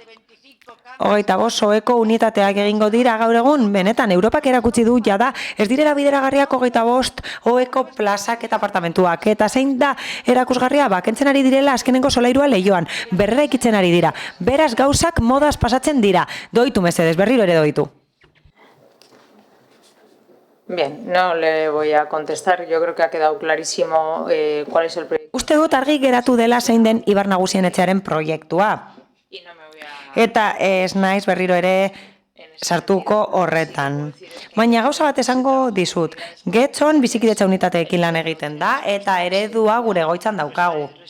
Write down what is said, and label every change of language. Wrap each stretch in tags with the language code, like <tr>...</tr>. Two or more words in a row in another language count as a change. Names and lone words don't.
<eu>25 oheko unitateak egingo dira gaur egun, benetan, Europak erakutsi du jada, ez direla bideragarriak 25 oheko plazak eta apartamentuak, eta zein da erakusgarria, kentzen ari direla azkenengo solairua Leioan, berrera ikitzen ari dira, beraz gauzak modaz pasatzen dira, doitu mesedez, berriro ere doitu.</eu> <es>Bien, no le voy a contestar, yo creo que ha quedado clarísimo cuál es el proyecto.</es> <eu>Uste dut argi geratu dela zein den Ibar Nagusien etxearen proiektua. Eta ez naiz berriro ere sartuko horretan. Baina gauza bat esango dizut. Getxon bizikidetza unitateekin lan egiten da eta eredua gure egoitzan daukagu.</eu>